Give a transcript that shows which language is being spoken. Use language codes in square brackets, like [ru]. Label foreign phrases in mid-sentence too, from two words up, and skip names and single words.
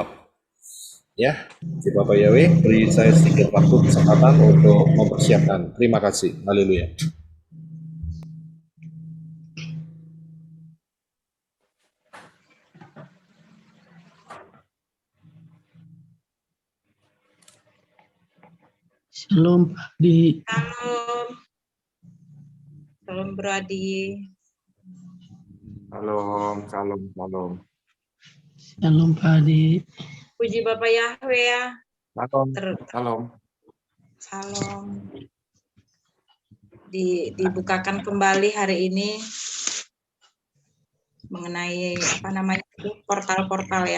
[id] Ya, puji Bapak Yahweh, beri saya sedikit waktu kesempatan untuk mempersiapkan. Terima kasih. Haleluya. Shalom Pak Adi. [he] שלום. שלום [id] Bro Adi. [he] שלום, שלום, שלום. [id] Shalom Pak Adi. Puji Bapak Yahweh ya. [he] שלום, שלום. [id] Shalom. Dibukakan kembali hari ini mengenai apa namanya itu portal-portal ya.